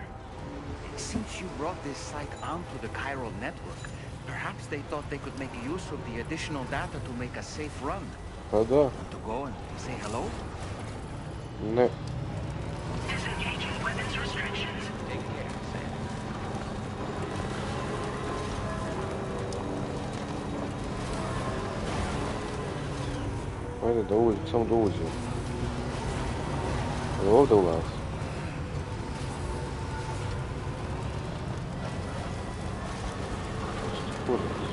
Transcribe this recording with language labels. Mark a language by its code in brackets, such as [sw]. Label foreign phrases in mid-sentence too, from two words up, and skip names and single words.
[en] Since you brought this site onto the chiral network, perhaps they thought they could make use of the additional data to make a safe run. [hr] Pa da. [en] Want to go and say hello? [hr] Ne. [en] Disengaging weapons restrictions. Take care, Sam. [hr] Ajde da uđem, samo da uđem. Je ovdje ulaz? Kurac.